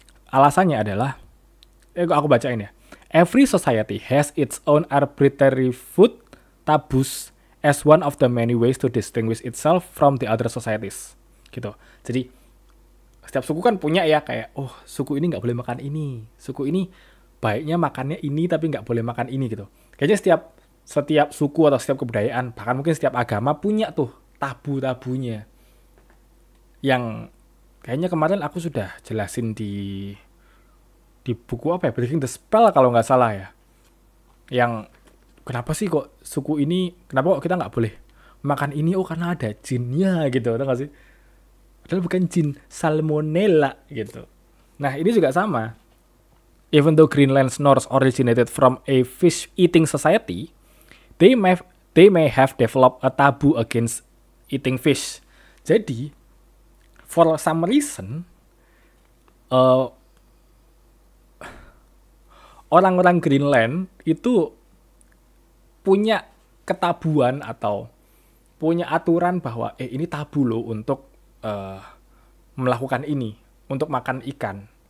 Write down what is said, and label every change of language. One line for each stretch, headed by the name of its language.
Indonesian: Alasannya adalah, aku bacain ya.
English: Every society has its own arbitrary food taboos as one of the many ways to distinguish itself from the other societies.
Indonesian: Gitu. Jadi, setiap suku kan punya ya kayak, suku ini nggak boleh makan ini, suku ini baiknya makannya ini tapi nggak boleh makan ini gitu. Kayaknya setiap suku atau setiap kebudayaan, bahkan mungkin setiap agama punya tuh tabu-tabunya. Yang kayaknya kemarin aku sudah jelasin di buku Breaking the Spell kalau nggak salah ya. Yang kenapa sih kok suku ini, kenapa kok kita nggak boleh makan ini? Karena ada jinnya gitu, tahu nggak sih? Padahal bukan jin, salmonella gitu. Nah ini juga sama.
English: Even though Greenland's Norse originated from a fish-eating society, they may have developed a taboo against eating fish.
Indonesian: Jadi,
English: for some reason,
Indonesian: orang-orang Greenland itu punya ketabuan atau punya aturan bahwa ini tabu loh untuk melakukan ini, untuk makan ikan.